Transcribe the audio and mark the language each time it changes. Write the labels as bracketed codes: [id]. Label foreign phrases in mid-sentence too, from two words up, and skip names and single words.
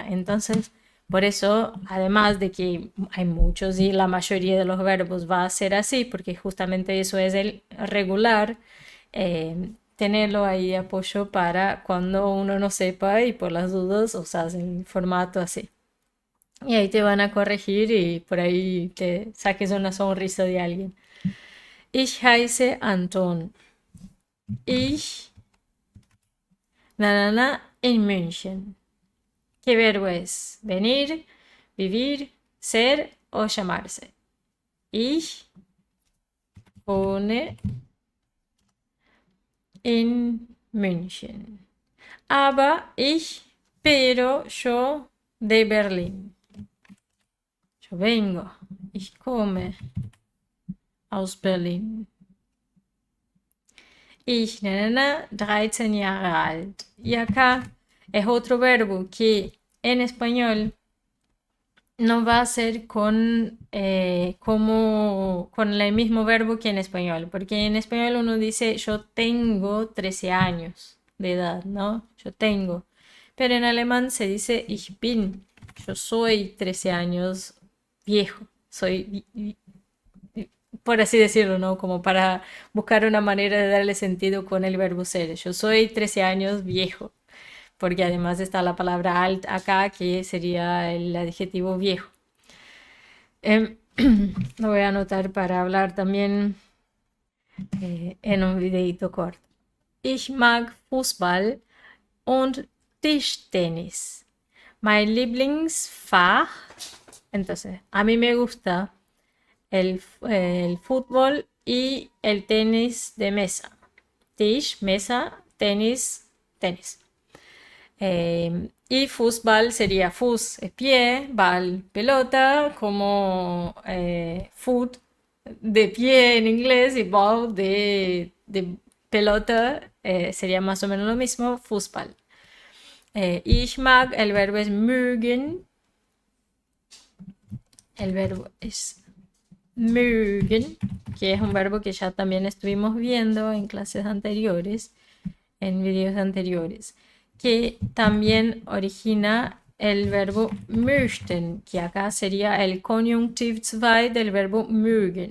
[es] Entonces, por eso, además de que hay muchos y la mayoría de los verbos va a ser así, porque justamente eso es el regular, tenerlo ahí de apoyo para cuando uno no sepa y por las dudas usas el formato así. Y ahí te van a corregir y por ahí te saques una sonrisa de alguien. [de] Ich heiße Anton. Ich, in München. [es] ¿Qué verbo es? Venir, vivir, ser o llamarse. [de] Ich wohne in München. [es] Pero yo de Berlín. Yo vengo. [de] Ich komme aus Berlin. Ich, 13 Jahre alt. [es] Y acá es otro verbo que en español no va a ser con el mismo verbo que en español, porque en español uno dice yo tengo 13 años de edad, ¿no? Yo tengo. Pero en alemán se dice [de] ich bin, [es] yo soy 13 años viejo, por así decirlo, ¿no? Como para buscar una manera de darle sentido con el verbo ser. Yo soy 13 años viejo, porque además está la palabra alt acá, que sería el adjetivo viejo. Lo voy a anotar para hablar también en un videito corto. [de] Ich mag Fußball und Tischtennis. Mein Lieblingsfach. [es] Entonces, a mí me gusta el fútbol y el tenis de mesa. Tisch, mesa, tenis, tenis. Y fútbol sería fus, es pie, bal, pelota, como foot de pie en inglés y ball de pelota sería más o menos lo mismo, fútbol. [de] Ich mag, [es] el verbo es mögen, el verbo es mögen, que es un verbo que ya también estuvimos viendo en clases anteriores, en videos anteriores, que también origina el verbo möchten, que acá sería el Konjunktiv 2 del verbo mögen.